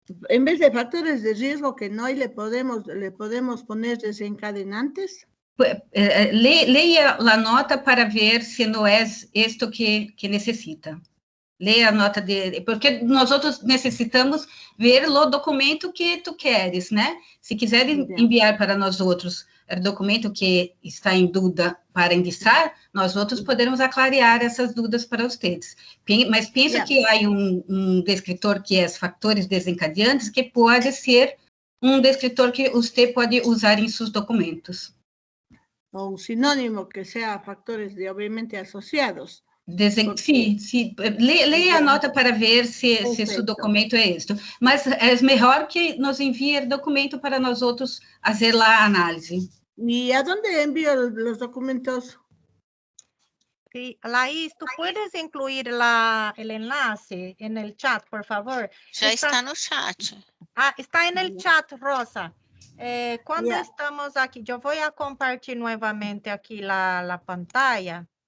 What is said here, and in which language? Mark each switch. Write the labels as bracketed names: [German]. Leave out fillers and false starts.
[Spanish] En vez de factores de riesgo que no hay, le podemos poner desencadenantes. [Portuguese] Leia a nota para ver se não é isto que necessita. Leia a nota porque nós outros necessitamos ver o documento que tu queres, né? Se quiser enviar para nós outros o documento que está em dúvida para indicar, nós outros poderemos aclarear essas dúvidas para vocês. Mas pensa que há descritor que é fatores desencadeantes, que pode ser descritor que você pode usar em seus documentos. [Spanish] O un sinónimo que sea factores obviamente asociados. [Portuguese] Sim. Leia a nota para ver se seu documento é isto. Mas é melhor que nos envie o documento para nós outros fazer a análise. [Spanish] ¿Y a dónde envío los documentos? Sí, Laís, ¿tú puedes incluir el enlace en el chat, por favor? [Portuguese] Já está no chat. [Spanish] Está en el chat, Rosa. Cuando estamos aquí, yo voy a compartir nuevamente aquí la pantalla.